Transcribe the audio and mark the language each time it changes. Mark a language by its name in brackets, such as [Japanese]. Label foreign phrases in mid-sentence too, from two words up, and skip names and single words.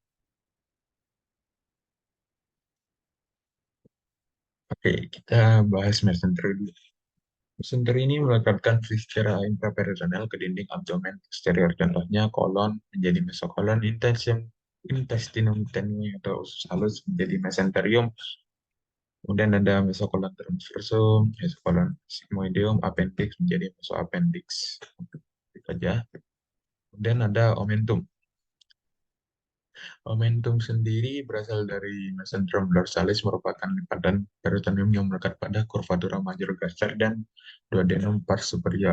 [Indonesian] Oke, kita bahas mesenteri dulu. Senter ini melekatkan viscera intraperitoneal ke dinding abdomen posterior. Contohnya kolon menjadi mesokolon, intestinum tenue atau usus halus menjadi mesenterium. Kemudian ada mesokolon transversum, mesokolon sigmoideum, appendix menjadi mesoappendix. Itu aja. Kemudian ada omentum. Omentum sendiri berasal dari mesenterium dorsalis merupakan lipatan peritoneum yang melekat pada curvatura major gaster dan duodenum pars superior.